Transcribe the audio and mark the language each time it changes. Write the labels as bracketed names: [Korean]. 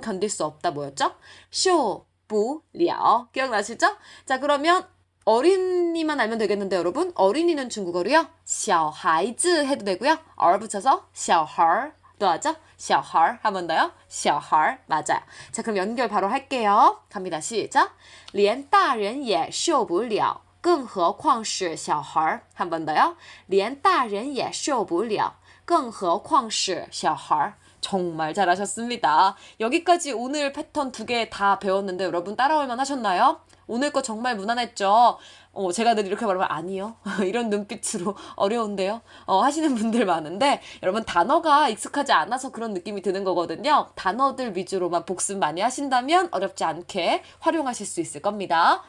[Korean] 견딜 수 없다 뭐였죠? [Chinese] 受不了. [Korean] 기억나시죠? 자, 그러면 어린이만 알면 되겠는데 여러분, 어린이는 중국어로요. [Chinese] 小孩子 [Korean] 해도 되고요. 얼 붙여서 小孩또 하죠? 小孩 한 번 더요. 小孩 맞아요. 자, 그럼 연결 바로 할게요. 갑니다. 시작. [Chinese] 连大人也受不了更何况是小孩 [Korean] 한 번 더요. [Chinese] 连大人也受不了更何况是小孩 [Korean] 정말 잘하셨습니다. 여기까지 오늘 패턴 2개 다 배웠는데 여러분 따라올만 하셨나요? 오늘 거 정말 무난했죠? 제가 늘 이렇게 말하면 아니요. 이런 눈빛으로 어려운데요. 하시는 분들 많은데 여러분 단어가 익숙하지 않아서 그런 느낌이 드는 거거든요. 단어들 위주로만 복습 많이 하신다면 어렵지 않게 활용하실 수 있을 겁니다.